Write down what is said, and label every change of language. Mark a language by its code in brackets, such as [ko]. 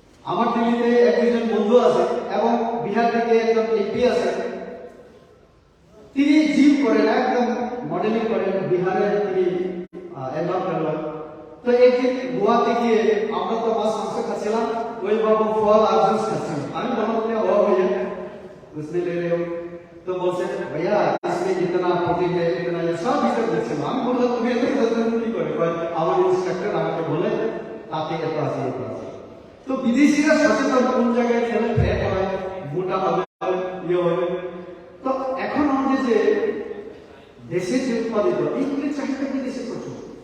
[bn] আমার দিল্লিতে এক দুজন বন্ধু আছে এবং বিহার থেকে একজন এমপি আছে, তিনি জিম করেন, একদম মডেলিং করেন, বিহারের তিনি এনভায়রনমেন্ট। তো একদিন গোয়াতে গিয়ে আমরা তো মাছ মাংস খাচ্ছিলাম, ওই বাবু ফল আর জুস খাচ্ছিলাম। আমি বললাম [hi] भैया उसने ले रहे हो, तो बोलते भैया इसमें जितना प्रोटीन है इतना ये सब [bn] হিসাব দিচ্ছিল। আমি বললাম তুমি এত কি করে, আমার ইনস্ট্রাক্টর আমাকে বলে তাতে এত আছে এত আছে। তো বিদেশিরা সচেতন, কোন জায়গায় খেলে ফ্যাট হয়, মোটা হবে, ইয়ে হবে। তো এখন আমাদের যে দেশে যে উৎপাদিত এইগুলির চাহিদা বিদেশে প্রচুর।